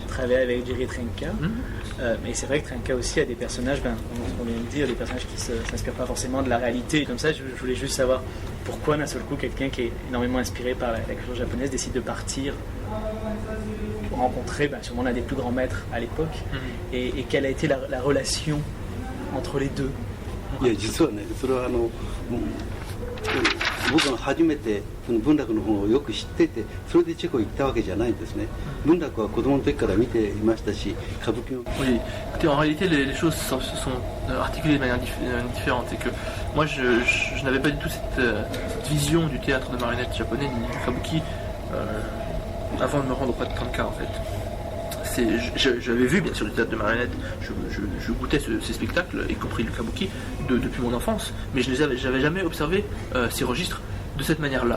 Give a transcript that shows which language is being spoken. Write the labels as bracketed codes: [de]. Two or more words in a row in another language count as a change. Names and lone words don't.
[fr] Travailler avec Jerry Trenka. Mais c'est vrai que Trenka aussi a des personnages, on vient de dire, des personnages qui ne s'inspirent pas forcément de la réalité. Comme ça, je voulais juste savoir pourquoi d'un seul coup quelqu'un qui est énormément inspiré par la culture japonaise décide de partir pour rencontrer sûrement l'un des plus grands maîtres à l'époque. Et quelle a été la relation entre les deux? [ja] いや実はね、それは僕が初めてその文楽の本をよく知ってて、それでチェコ行ったわけじゃないんですね。文楽は子供の時から見ていましたし、歌舞伎も。 [fr] Oui, écoutez, en réalité, les choses se sont articulées de manière différente. C'est que moi, je n'avais pas du tout cette vision du théâtre de marionnettes japonais ni du kabuki avant de me rendre auprès de Trenka, en fait. J'avais vu bien sûr du théâtre de marionnettes, je goûtais ces spectacles, y compris le kabuki, depuis mon enfance, mais je n'avais jamais observé ces registres de cette manière-là.